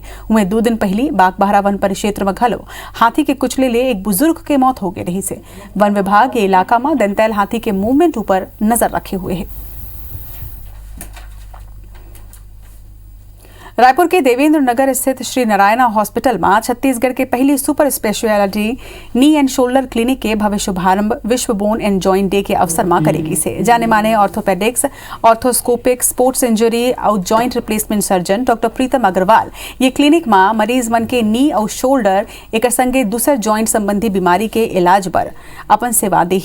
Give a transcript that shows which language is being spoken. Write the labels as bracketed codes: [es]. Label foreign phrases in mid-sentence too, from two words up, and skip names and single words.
[hne] वहीं 2 दिन पहले बागबाहरा वन परिक्षेत्र में घलो हाथी के कुचले ले एक बुजुर्ग के मौत हो गई रही से। वन विभाग ये इलाका में दंतैल हाथी के मूवमेंट ऊपर नजर रखे हुए है। रायपुर के देवेंद्र नगर स्थित श्री नारायणा हॉस्पिटल में छत्तीसगढ़ के पहले [en] super speciality knee and shoulder clinic [hne] के भव्य शुभारंभ विश्व [en] Bone and Joint Day [hne] के अवसर में करेगी से जाने माने [en] orthopedics, arthroscopic, sports injury [hne] और [en] joint replacement surgeon doctor [hne] प्रीतम अग्रवाल ये क्लिनिक में मरीज मन के नी और शोल्डर एक संगे दूसर जॉइंट संबंधी बीमारी के इलाज पर अपन सेवा देही।